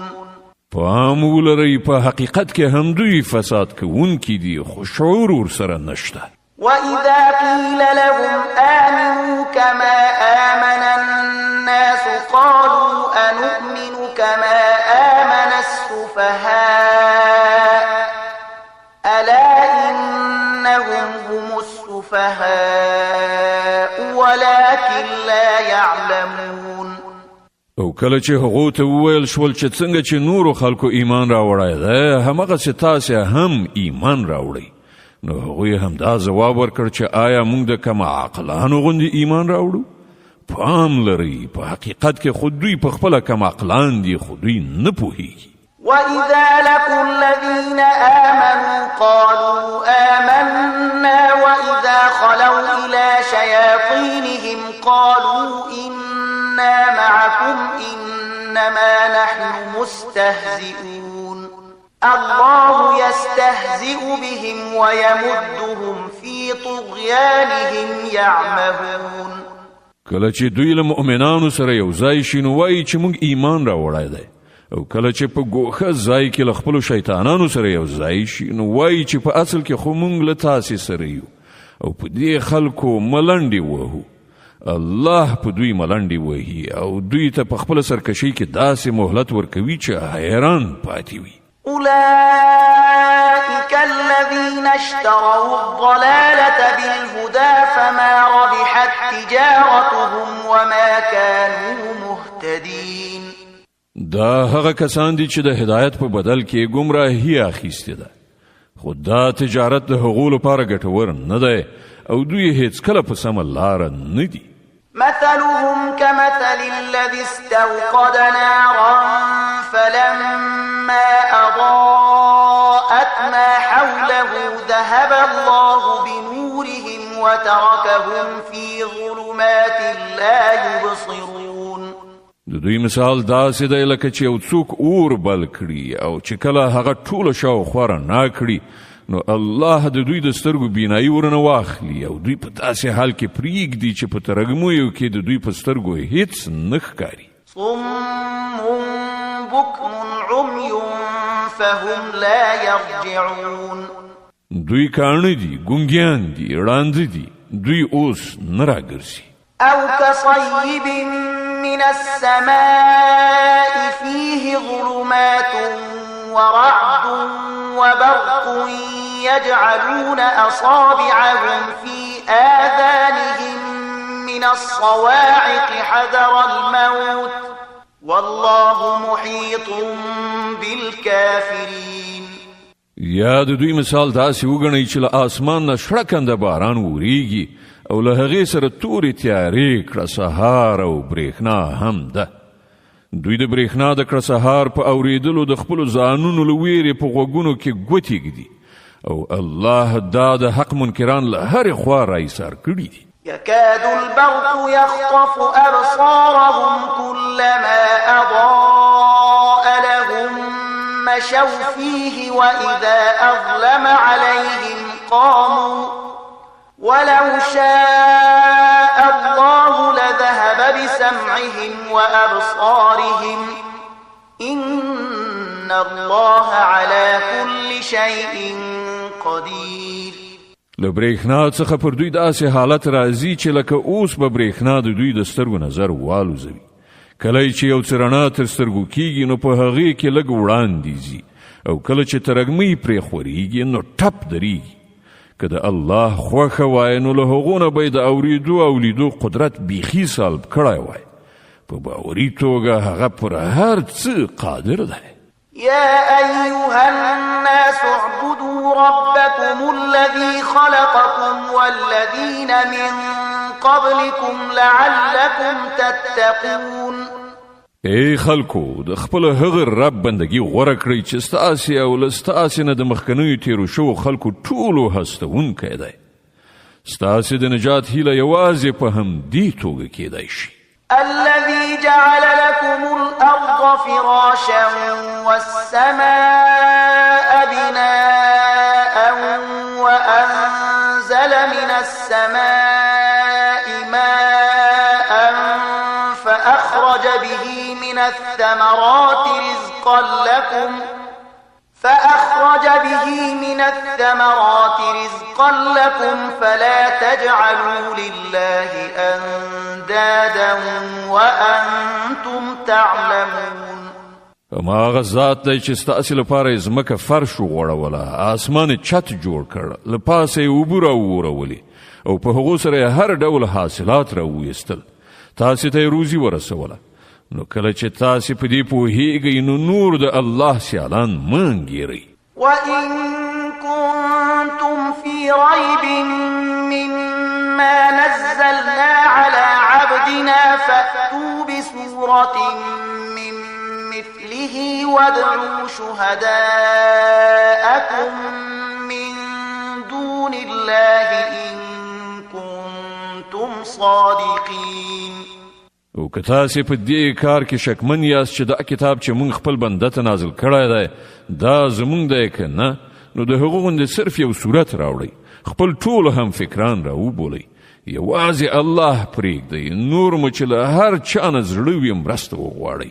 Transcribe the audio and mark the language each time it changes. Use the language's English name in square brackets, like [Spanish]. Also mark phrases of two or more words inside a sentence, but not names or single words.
[Pashto] پام ولرئ، په حقیقت کې هم دوی فساد کوونکي دي خو شعور ورسره نشته. [Arabic] وإذا قيل لهم آمنوا كما آمن الناس قالوا أنؤمن كما آمن السفهاء ألا إنهم هم السفهاء ولكن لا يعلمون. [Pashto] او او کله چې هغو ته وویل شول چې څنګه چې نورو خلکو ایمان راوړی دی همغسې تاسې هم ایمان راوړئ نو هغوی هم دا ځواب ورکړ چې آیا موږ د کم عقلانو غوندې ایمان راوړو پام لرئ په حقیقت کې خو دوی په خپله کم عقلان دي خو دوی نه پوهیږي [Arabic] وَإِذَا لَقُوا الَّذِينَ آمَنُوا قَالُوا آمَنَّا وَإِذَا خَلَوْا إِلَى شَيَاطِينِهِمْ قَالُوا إِنَّا مَعَكُمْ إِنَّمَا نَحْنُ مُسْتَهْزِئُونَ الله يستهزئ بهم ويمدهم في طغيانهم يعمهون [Pashto] کله چې دوی له مؤمنانو سره یو ځای شي نو وایي چې موږ ایمان راوړی دی او کله چې په ګوښه ځای کې له خپلو شیطانانو سره یو ځای شي نو وایي چې په اصل کې خو موږ له تاسې سره یو او په دې خلکو ملنډې وهو الله په دوی ملنډې وهي او دوی ته په خپله سرکشۍ کې داسې مهلت ورکوي چې حیران پاتې وي [Arabic] أولئك الذين اشتروا الضلالة بالهدى فما ربحت تجارتهم وما كانوا مهتدين [Pashto] دا هغه کسان دي چې د هدایت په بدل کې گمراهي اخیسته ده خو دا تجارت د هغو لپاره ګټور نه دی او دوی هیڅ کله په سمه لاره نه دي [Arabic] مثلهم كمثل الذي استوقد نارا فلما أضاءت ما حوله ذهب الله بنورهم وتركهم في ظلمات لا يبصرون [Pashto] د دوی مثال داسې دی لکه چې یو څوک اور بل کړي او چې کله هغه ټوله شاوخوا رڼا کړي نو الله د دوی د سترګو بینایي ورنه واخلي او دوی په داسې حال کې پرېږدي چې په ترږمویو کې د دوی په سترګو هیڅ نه ښکاري [Arabic] صم بكم عمي فهم لا يرجعون [Pashto] دوی کاڼه دي ګونګیان دي ړانده دي دوی اوس نه راګرځي [Arabic] أو كصيب من السماء فيه ظلمات ورعد وبرق يجعلون أصابعهم في آذانهم من الصواعق حذر الموت والله محيط بالكافرين [Pashto] یا د دوی مثال داسې وګڼئ چې له آسمان نه شړکنده باران وریږي او له هغې سره تورې تیارې کړه سهار او برېښنا هم ده دوی د برېښنا د کړه سهار په اورېدلو د خپلو ځانونو له ویرې په غوږونو کې ګوتې ږدي او الله دا د حق منکران له هرې خوا راایسار کړي دي [Arabic] يكاد البرق يخطف أبصارهم كلما أضاء لهم مشوا فيه وإذا أظلم عليهم قاموا ولو شاء الله لذهب بسمعهم وأبصارهم إن الله على كل شيء قدير [Pashto] له برېښنا څخه پر دوی داسې حالت راځي چې لکه اوس به برېښنا د دوی د سترګو نظر والوزوي کله چې یو څه رڼا تر سترګو کېږي نو په هغې کې لږ وړاندې ځي او کله چې ترږمۍ پرې خورېږي نو ټپ درېږي که د الله خوښه وای نو له هغو نه به یې د اورېدو او لیدو قدرت بیخي سلب کړی وای په باوري توګه هغه پر هر څه قادر دی [Arabic] يا أيها الناس اعبدوا ربكم الذي خلقكم والذين من قبلكم لعلكم تتقون [Pashto] ای خلکو د خپل هغه رب بندگی غوړه کړئ چې ستاسې او له ستاسې نه د مخکنیو تیرو شوو خلکو ټولو هستوونکی دی ستاسې د نجات هیله یوازې په همدې توګه کیدای شي [Arabic] الذي جعل لكم الأرض فراشا والسماء بناء وأنزل من السماء ماء فأخرج به من الثمرات رزقا لكم فلا تجعلوا لله أندادا وأنتم تعلمون [Pashto] اما هغه ذات دی چې ستاسې لپاره یې ځمکه فرش وغوړوله اسمان یې چت جوړ کړ له پاسه یې اوبه راوورولې او په هغو سره یې هر ډول حاصلات راوویستل تاسې ته یې روزي ورسوله نو کله چې تاسې په دې پوهیږئ نو نور د الله سیالان مه انګیرئ. [Arabic] وإن كنتم في ريب مما نزلنا على عبدنا فأتوا بسورة من مثله وادعوا شهداءكم من دون الله إن كنتم صادقين. [Pashto] او که تاسې په دې کار کې شکمن یاست چې دا کتاب چې موږ خپل بنده ته نازل کړی دی دا زموږ دی که نه، نو د هغو غوندې صرف یو صورت راوړئ، خپل ټول هم فکران راوبولئ، یوازې الله پرېږدئ، نور مو چې له هر چا نه زړه وي مرسته وغواړئ.